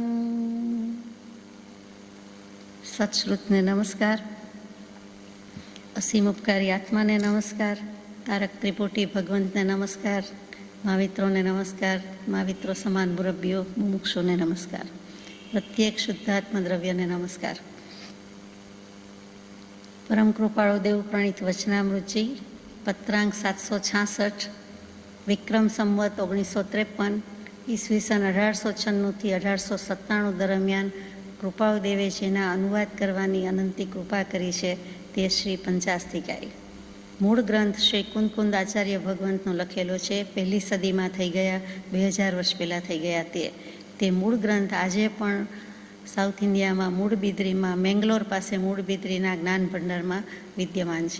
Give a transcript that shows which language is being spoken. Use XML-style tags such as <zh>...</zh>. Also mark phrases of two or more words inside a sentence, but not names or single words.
<gu>સત્શ્રુતને નમસ્કાર, અસીમ ઉપકારી આત્માને નમસ્કાર, તારક ત્રિપુટી ભગવંતને નમસ્કાર, મહાવિત્રોને નમસ્કાર, મહાવિત્રો સમાન મુરબ્બીઓ મુમુક્ષોને નમસ્કાર, પ્રત્યેક શુદ્ધાત્મ દ્રવ્યને નમસ્કાર। પરમ કૃપાળુ દેવ પ્રણીત વચનામૃતજી પત્રાંક 766 વિક્રમ સંવત 1953 ઈસ્વીસન 1896 થી 1897 દરમિયાન કૃપાળુ દેવે જેના અનુવાદ કરવાની અનંતી કૃપા કરી છે તે શ્રી પંચાસ્તિકાઈ મૂળ ગ્રંથ શ્રી કુંદકુંદ આચાર્ય ભગવંતનો લખેલો છે। પહેલી સદીમાં થઈ ગયા, 2000 વર્ષ પહેલાં થઈ ગયા તે મૂળ ગ્રંથ આજે પણ સાઉથ ઇન્ડિયામાં મૂળબિદ્રીમાં મેંગ્લોર પાસે મૂળબિદ્રીના જ્ઞાન ભંડારમાં વિદ્યમાન છે।</gu>